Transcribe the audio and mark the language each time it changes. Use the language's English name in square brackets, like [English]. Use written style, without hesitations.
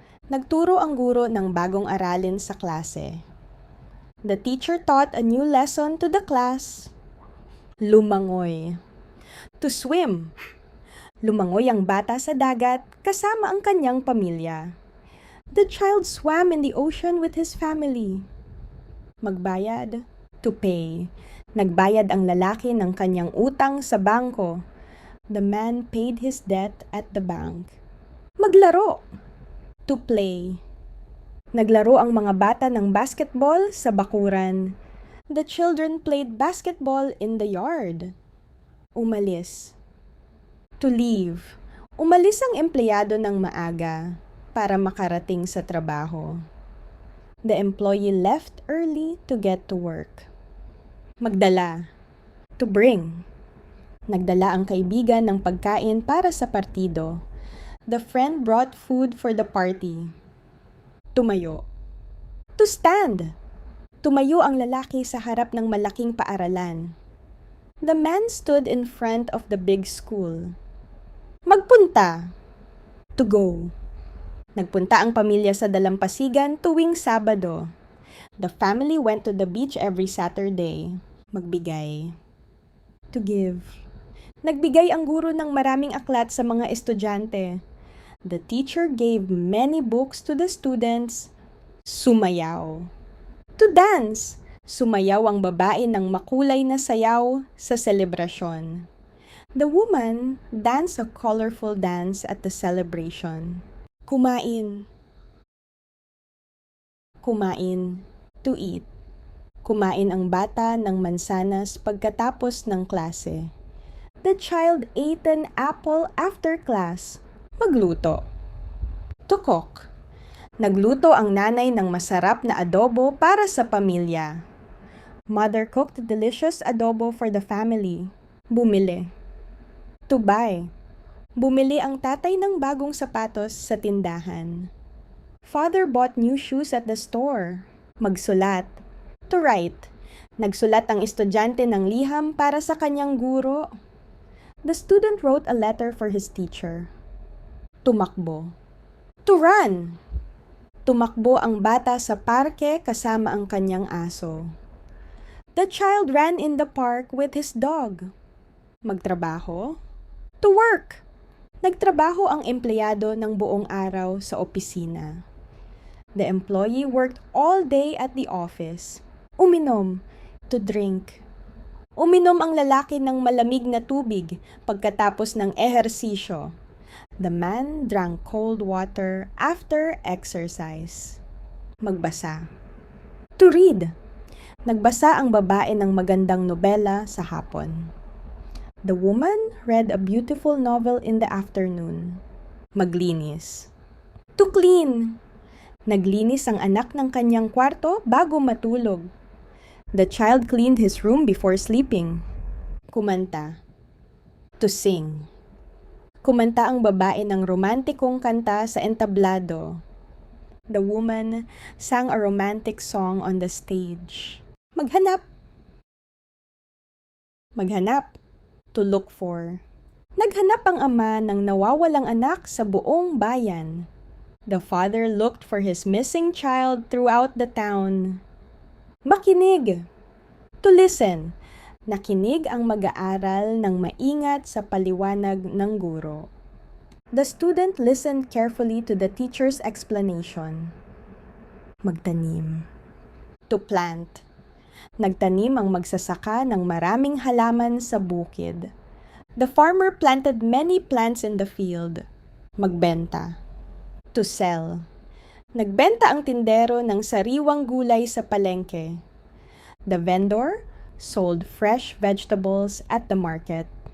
[Filipino] Nagturo ang guro ng bagong aralin sa klase. [English] The teacher taught a new lesson to the class. Lumangoy. To swim. [Filipino] Lumangoy ang bata sa dagat kasama ang kanyang pamilya. [English] The child swam in the ocean with his family. Magbayad. To pay. [Filipino] Nagbayad ang lalaki ng kanyang utang sa bangko. [English] The man paid his debt at the bank. Maglaro. To play. [Filipino] Naglaro ang mga bata ng basketball sa bakuran. [English] The children played basketball in the yard. Umalis. To leave. [Filipino] Umalis ang empleyado ng maaga para makarating sa trabaho. [English] The employee left early to get to work. Magdala. To bring. [Filipino] Nagdala ang kaibigan ng pagkain para sa partido. [English] The friend brought food for the party. Tumayo. To stand. [Filipino] Tumayo ang lalaki sa harap ng malaking paaralan. [English] The man stood in front of the big school. Magpunta. To go. [Filipino] Nagpunta ang pamilya sa dalampasigan tuwing Sabado. [English] The family went to the beach every Saturday. Magbigay. To give. [Filipino] Nagbigay ang guro ng maraming aklat sa mga estudyante. [English] The teacher gave many books to the students. Sumayaw. To dance. [Filipino] Sumayaw ang babae ng makulay na sayaw sa selebrasyon. [English] The woman danced a colorful dance at the celebration. Kumain. Kumain. To eat. [Filipino] Kumain ang bata ng mansanas pagkatapos ng klase. [English] The child ate an apple after class. Magluto. To cook. [Filipino] Nagluto ang nanay ng masarap na adobo para sa pamilya. [English] Mother cooked delicious adobo for the family. Bumili. To buy. [Filipino] Bumili ang tatay ng bagong sapatos sa tindahan. [English] Father bought new shoes at the store. Magsulat. To write. [Filipino] Nagsulat ang estudyante ng liham para sa kanyang guro. [English] The student wrote a letter for his teacher. Tumakbo. To run. [Filipino] Tumakbo ang bata sa parke kasama ang kanyang aso. [English] The child ran in the park with his dog. Magtrabaho. To work. [Filipino] Nagtrabaho ang empleyado ng buong araw sa opisina. [English] The employee worked all day at the office. Uminom. To drink. [Filipino] Uminom ang lalaki ng malamig na tubig pagkatapos ng ehersisyo. [English] The man drank cold water after exercise. Magbasa. To read. [Filipino] Nagbasa ang babae ng magandang nobela sa hapon. [English] The woman read a beautiful novel in the afternoon. Maglinis. To clean. [Filipino] Naglinis ang anak ng kanyang kwarto bago matulog. [English] The child cleaned his room before sleeping. Kumanta. To sing. [Filipino] Kumanta ang babae ng romantikong kanta sa entablado. [English] The woman sang a romantic song on the stage. Maghanap. Maghanap. To look for. [Filipino] Naghanap ang ama ng nawawalang anak sa buong bayan. [English] The father looked for his missing child throughout the town. Makinig. To listen. [Filipino] Nakinig ang mag-aaral ng maingat sa paliwanag ng guro. [English] The student listened carefully to the teacher's explanation. Magtanim. To plant. [Filipino] Nagtanim ang magsasaka ng maraming halaman sa bukid. [English] The farmer planted many plants in the field. Magbenta. To sell. [Filipino] Nagbenta ang tindero ng sariwang gulay sa palengke. [English] The vendor sold fresh vegetables at the market.